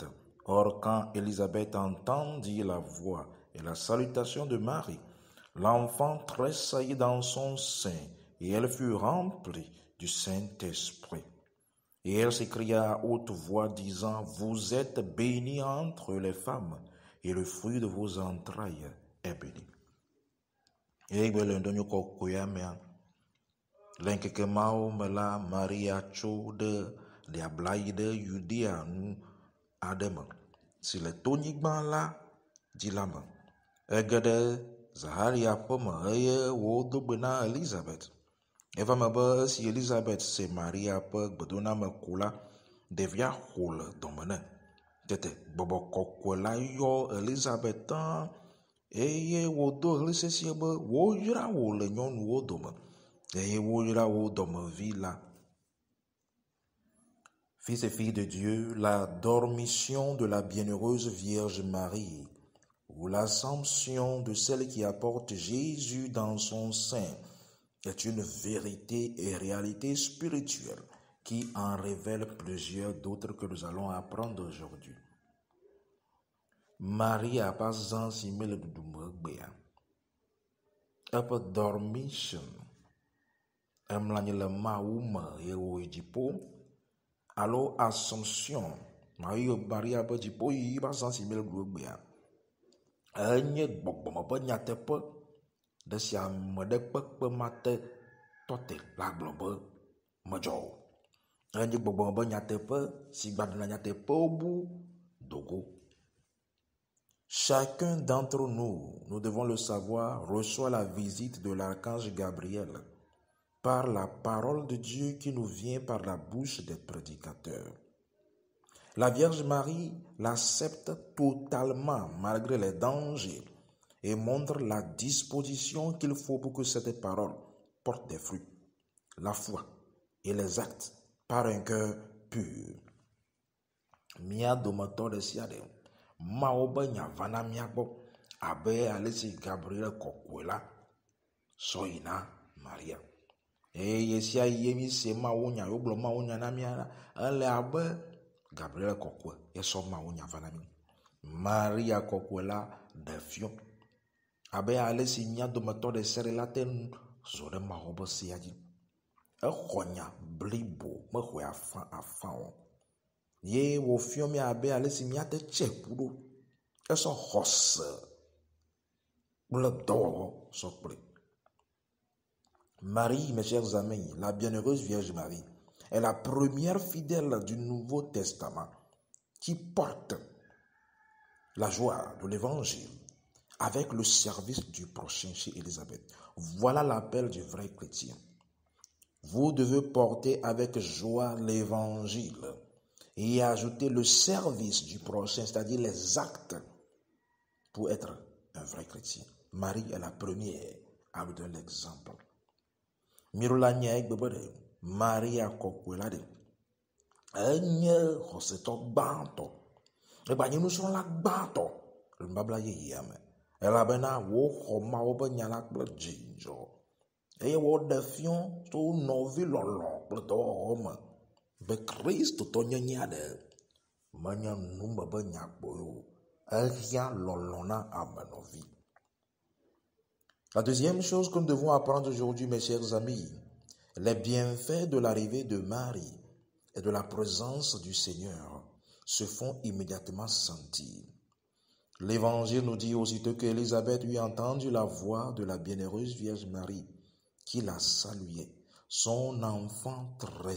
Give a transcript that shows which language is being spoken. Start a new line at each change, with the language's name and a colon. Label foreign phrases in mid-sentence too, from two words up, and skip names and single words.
French: Or, quand Élisabeth entendit la voix et la salutation de Marie, l'enfant tressaillit dans son sein, et elle fut remplie du Saint-Esprit. Et elle s'écria à haute voix, disant, « Vous êtes bénie entre les femmes, et le fruit de vos entrailles est béni.
Ewe: » Et lenkeke mawo me la Maria tso ɖe ɖeabla yi ɖe Yudea nu aɖe me si le tonyigba la dzi la me. Ege ɖe Zaharia ƒe me eye wòdo gbe na Elizabeth. Eva me be esi Elizabeth se Maria ƒe gbedoname ko la, ɖevia xo le dɔme nɛ. Tete gbɔgbɔ kɔkɔe la yɔ Elizabeth eye wòdo ɣli sesie be woyra wò le nyɔnuwo dome. Et wo domevi là.
French: Fils et filles de Dieu, la dormition de la bienheureuse Vierge Marie, ou l'assomption de celle qui apporte Jésus dans son sein, est une vérité et réalité spirituelle qui en révèle plusieurs d'autres que nous allons apprendre aujourd'hui. Marie a pas ensimé le doumbea.
Ewe: Epe dormition. Emlanye le mawume ye wo dziƒo alo assumption Maria be dziƒo yi va zã si mi le ɖugbea enye gbɔgbɔme ƒe nyateƒe ɖe sia ame ɖe kpekpe mate tɔte la gblɔ be medzɔ o. Enye gbɔgbɔme ƒe nyateƒe si gbaɖena nyateƒewo bu dogo.
French: Chacun d'entre nous, nous devons le savoir, reçoit la visite de l'archange Gabriel par la parole de Dieu qui nous vient par la bouche des prédicateurs. La Vierge Marie l'accepte totalement malgré les dangers et montre la disposition qu'il faut pour que cette parole porte des fruits, la foi et les actes par un cœur pur.
Ewe: Mia dometɔ ɖe sia ɖe, Mawu be nya va na mía gbɔ abe ale si Gabriel kɔkɔe la sɔ yina Maria. Eye sia ye mi se mawunya yogblɔ mawunya na mía ele abe Gabriel kɔkɔe esɔ mawunya va na mí. Maria kɔkɔe la ɖe fiɔ abe ale si mía dometɔ ɖe sia ɖe la te zɔ ɖe Mawu ƒe sea dzi. Exɔ nya blibo mexɔe afã o. Ye wòfiɔ mí abe ale si mía te tse ƒu ɖo. Esɔ xɔse kple dɔwɔwɔ sɔ kple.
French: Marie, mes chers amis, la bienheureuse Vierge Marie, est la première fidèle du Nouveau Testament qui porte la joie de l'Évangile avec le service du prochain chez Élisabeth. Voilà l'appel du vrai chrétien. Vous devez porter avec joie l'Évangile et ajouter le service du prochain, c'est-à-dire les actes, pour être un vrai chrétien. Marie est la première à nous donner l'exemple.
Ewe: Mirula nya gbebe ɖe Maria kɔkɔe la ɖe enye xɔsetɔ gbãtɔ egbanye nusrɔ̃la gbãtɔ le nubabla yeyea me elabena woxɔ Mawu ƒe nya la kple dzidzɔ eye woɖe fiɔ tso nɔvi lɔlɔ kple dɔwɔwɔ me be kristotɔ nyenye aɖe menye nume be nya kpoe o, ehiã lɔlɔ na ame nɔvi.
French: La deuxième chose que nous devons apprendre aujourd'hui, mes chers amis, les bienfaits de l'arrivée de Marie et de la présence du Seigneur se font immédiatement sentir. L'Évangile nous dit aussitôt qu'Élisabeth eut entendu la voix de la bienheureuse Vierge Marie qui la saluait, son enfant tressaillit.